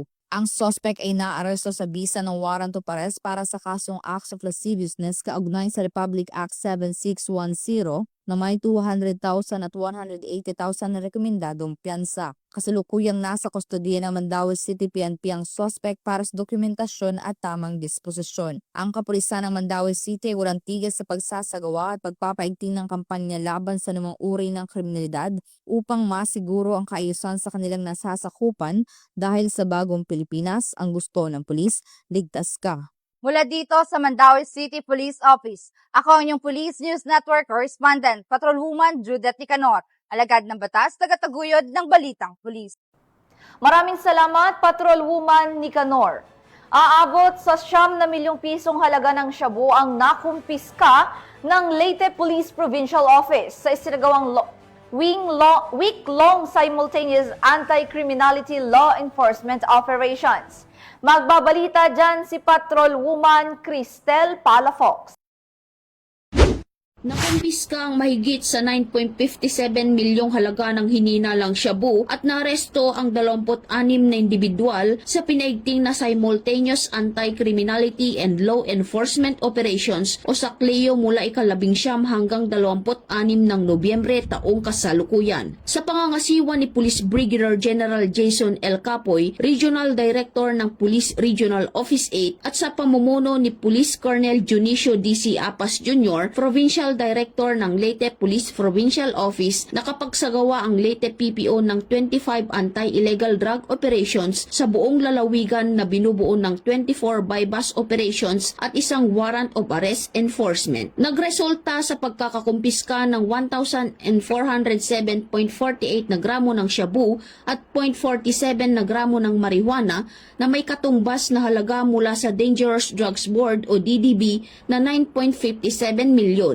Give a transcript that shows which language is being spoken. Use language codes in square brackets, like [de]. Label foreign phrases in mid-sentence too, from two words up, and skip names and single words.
[tl] Ang suspect ay naaresto sa bisa ng [en] warrant of arrest [tl] para sa kasong [en] acts of lasciviousness [tl] kaugnay sa Republic Act 7610 na may 200,000 at 180,000 na rekomendadong piyansa. Kasalukuyang nasa kustodiya ng Mandaue City PNP ang suspect para sa dokumentasyon at tamang disposisyon. Ang kapulisan ng Mandaue City ay walang tigil sa pagsasagawa at pagpapaigting ng kampanya laban sa anumang uri ng kriminalidad upang masiguro ang kaayusan sa kanilang nasasakupan dahil sa bagong Pilipinas, ang gusto ng pulis, ligtas ka. Mula dito sa Mandaue City Police Office, ako ang inyong Police News Network Correspondent, Patrolwoman Judith Nicanor, alagad ng batas, tagataguyod ng Balitang Pulis. Maraming salamat, Patrolwoman Nicanor. Aabot sa 9 milyong pisong halaga ng shabu ang nakumpiska ng Leyte Police Provincial Office sa isinagawang [en] week-long simultaneous anti-criminality law enforcement operations. [tl] Magbabalita dyan si Patrolwoman Cristel Palafox. Nakumpiska ang mahigit sa 9.57 milyong halaga ng hininalang shabu at naaresto ang 26 na individual sa pinaigting na [en] simultaneous anti-criminality and law enforcement operations [tl] o SACLEO mula ika-19 hanggang 26 ng Nobyembre taong kasalukuyan. Sa pangangasiwa ni Police Brigadier General Jason L. Capoy, Regional Director ng Police Regional Office 8 at sa pamumuno ni Police Colonel Junicio D.C. Apas Jr., Provincial Director ng Leyte Police Provincial Office, nakapagsagawa ang Leyte PPO ng 25 [en] anti-illegal drug operations [tl] sa buong lalawigan na binubuo ng 24 [en] bypass operations [tl] at isang [en] warrant of arrest enforcement. [tl] Nagresulta sa pagkakakumpiska ng 1,407.48 na gramo ng shabu at 0.47 na gramo ng marijuana na may katumbas na halaga mula sa Dangerous Drugs Board o DDB na 9.57 milyon.